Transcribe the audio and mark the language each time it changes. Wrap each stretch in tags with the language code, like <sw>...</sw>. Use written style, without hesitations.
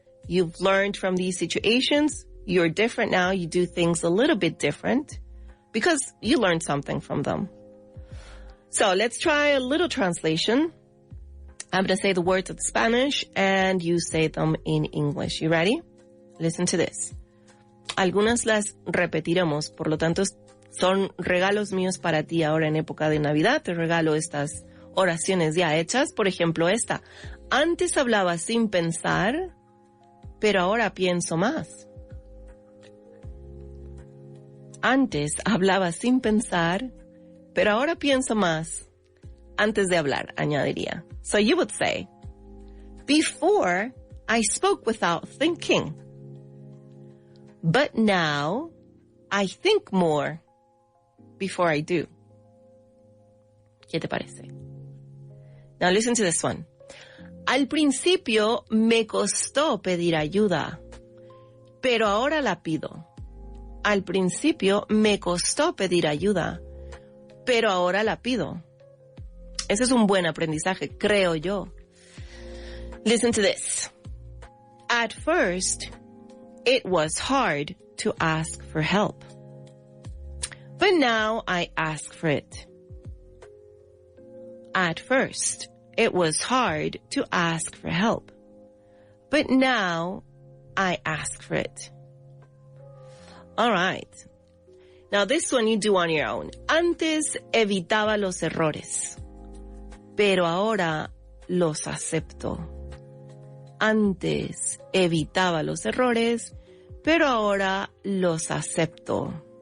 <en>You've learned from these situations. You're different now. You do things a little bit different because you learned something from them. So let's try a little translation. I'm going to say the words in Spanish and you say them in English. You ready? Listen to this.</en> <es>Algunas las repetiremos, por lo tanto son regalos míos para ti ahora en época de Navidad. Te regalo estas oraciones ya hechas. Por ejemplo, esta. Antes hablaba sin pensar, pero ahora pienso más. Antes hablaba sin pensar, pero ahora pienso más. Antes de hablar, añadiría.</es> <en>So you would say, before I spoke without thinking, but now I think more before I do.</en> <es>¿Qué te parece?</es> <en>Now listen to this one.</en> <es>Al principio me costó pedir ayuda, pero ahora la pido. Al principio me costó pedir ayuda, pero ahora la pido. Ese es un buen aprendizaje, creo yo.</es> <en>Listen to this. At first, it was hard to ask for help, but now I ask for it. At first, it was hard to ask for help, but now I ask for it. All right. Now this one you do on your own.</en> <es>Antes evitaba los errores, pero ahora los acepto. Antes evitaba los errores, pero ahora los acepto.</es>